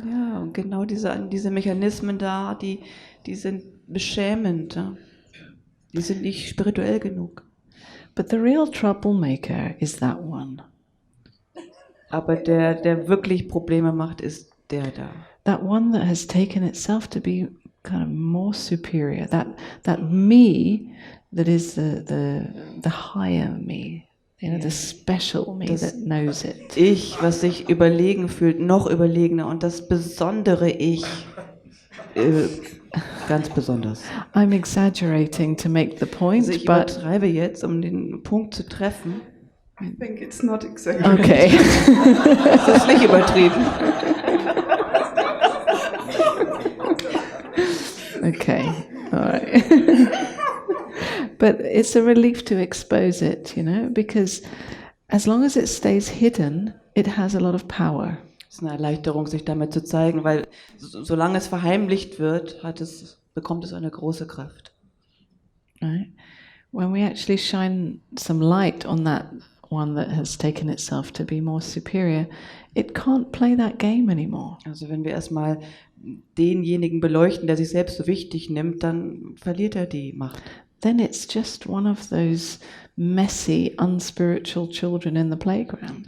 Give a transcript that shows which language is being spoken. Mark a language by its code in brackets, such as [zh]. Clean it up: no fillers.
[de] Ja, und genau diese Mechanismen da, die sind beschämend. Ja? Die sind nicht spirituell genug. [en] But the real troublemaker is that one. [de] Aber der wirklich Probleme macht, ist der da. [en] That one that has taken itself to be kind of more superior. That me that is the higher me. The special me that knows it. [de] Ich, was sich überlegen fühlt, noch überlegener und das besondere Ich, ganz besonders. [en] I'm exaggerating to make the point, [de] Also ich [en] but [de] übertreibe jetzt, um den Punkt zu treffen. [en] I think it's not exaggerated. okay. [de] Das ist nicht übertrieben. [en] Okay, all right. But it's a relief to expose it, because as long as it stays hidden, it has a lot of power. [de] Es ist eine Erleichterung, sich damit zu zeigen, weil solange es verheimlicht wird, bekommt es eine große Kraft. [en] Right? When we actually shine some light on that one that has taken itself to be more superior, it can't play that game anymore. [de] Also wenn wir erstmal denjenigen beleuchten, der sich selbst so wichtig nimmt, dann verliert er die Macht. [en] Then it's just one of those messy, unspiritual children in the playground.